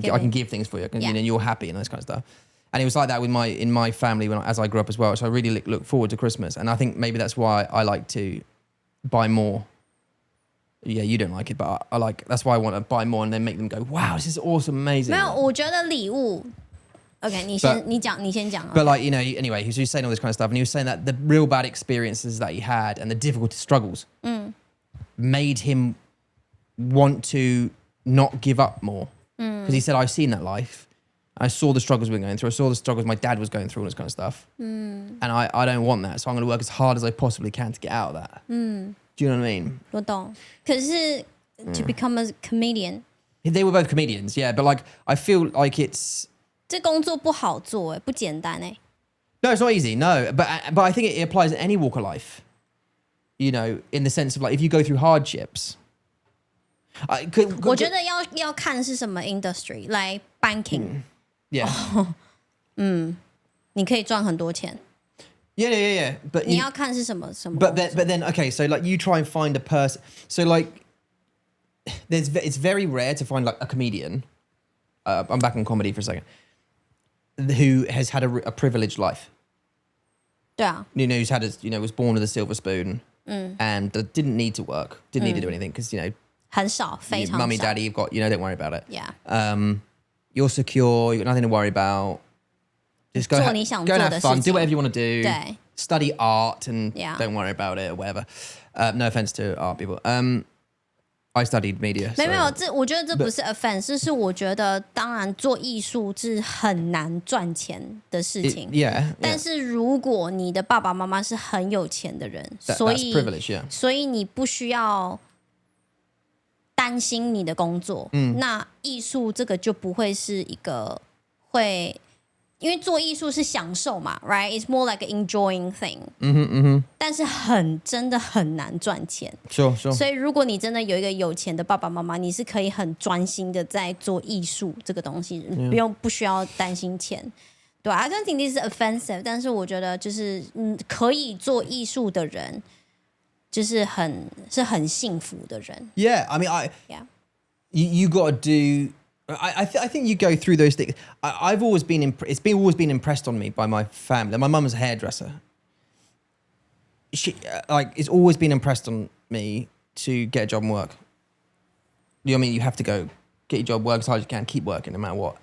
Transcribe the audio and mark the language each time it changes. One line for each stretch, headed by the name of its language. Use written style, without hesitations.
English: giving. give things for you. Yeah. And you're happy and this kind of stuff. And it was like that in my family as I grew up as well. So I really look forward to Christmas. And I think maybe that's why I like to buy more. Yeah, you don't like it, but that's why I want to buy more and then make them go, wow, this is awesome, amazing.
Chinese: 没有我觉得礼物 OK 你先讲
English: But like, anyway, he was saying all this kind of stuff and he was saying that the real bad experiences that he had and the difficult struggles made him want to not give up more. Because he said, I've seen that life I saw the struggles we were going through. I saw the struggles my dad was going through, all this kind of stuff. And I don't want that. So I'm going to work as hard as I possibly can to get out of that. Do you know what I mean?
Chinese: 我懂。可是
English: to become a comedian, They were both comedians, yeah. But like, I feel like it's...
Chinese: 这工作不好做，不简单。
English: No, it's not easy, no. But I think it applies in any walk of life. You know, in the sense of like, if you go through hardships...
Chinese: 我觉得要看是什么
English: industry, like banking. Yeah.
Chinese: 你可以赚很多钱。
English: Yeah. But
Chinese: 你要看是什么
English: But then, okay, so like you try and find a person. So like, it's very rare to find like a comedian. I'm back on comedy for a second. Who has had a privileged life.
Chinese: 对啊。
English: You know, who's had was born with a silver spoon and didn't need to work, didn't need to do anything because,
Chinese: 很少，非常少。
English: Mummy, daddy, you've got, don't worry about it. Yeah. You're secure, you've got nothing to worry about. Just go and have fun, do whatever you want to do.
Chinese: 对。
English: Study art and Yeah. don't worry about it or whatever. No offense to art people. I studied media.
Chinese: 没有，我觉得这不是 offense，是我觉得当然做艺术是很难赚钱的事情。
English: Yeah.
Chinese: 但是如果你的爸爸妈妈是很有钱的人，
English: that's privilege, yeah.
Chinese: 所以你不需要担心你的工作。那艺术这个就不会是一个会。因为做艺术是享受嘛 ，
English: right? It's more like an enjoying thing.
Chinese: 但是真的很难赚钱。
English: Sure.
Chinese: 所以如果你真的有一个有钱的爸爸妈妈，你是可以很专心的在做艺术这个东西，不需要担心钱。对
English: I don't think this is offensive，
Chinese: 但是我觉得就是可以做艺术的人，就是很幸福的人。
English: Yeah, I mean, Yeah. You got to do. I think you go through those things. I've always been always been impressed on me by my family. My mum was a hairdresser. She it's always been impressed on me to get a job and work. You know what I mean? You have to go get your job, work as hard as you can, keep working no matter what.